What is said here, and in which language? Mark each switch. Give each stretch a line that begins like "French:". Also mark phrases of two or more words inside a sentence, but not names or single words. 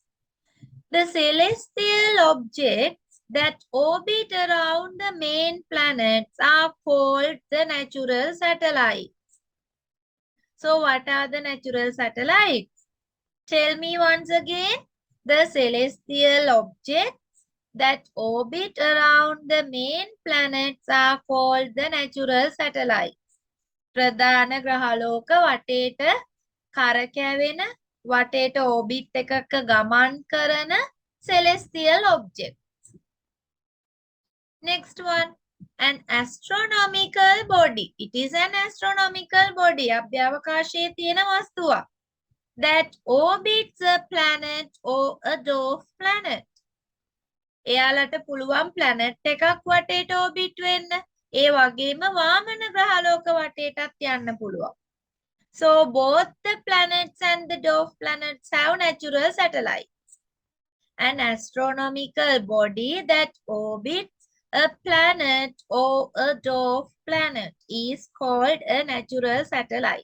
English: The celestial objects that orbit around the main planets are called the natural satellites. So what are the natural satellites? Tell me once again. The celestial objects that orbit around the main planets are called the natural satellites.
Sinhala: ප්‍රධාන ග්‍රහලෝක වටේට කරකැවෙන වටේට orbit එකක ගමන් කරන
English: celestial objects. Next one, an astronomical body. It is an astronomical body.
Sinhala: අභ්‍යවකාශයේ තියෙන වස්තුවක්.
English: That orbits a planet or a dwarf planet.
Sinhala: එයාලට පුළුවන් planet එකක් වටේට orbit වෙන්න. ඒ වගේම වාමන ග්‍රහලෝක වටේටත් යන්න පුළුවන්.
English: So both the planets and the dwarf planets have natural satellites. An astronomical body that orbits a planet or a dwarf planet is called a natural satellite.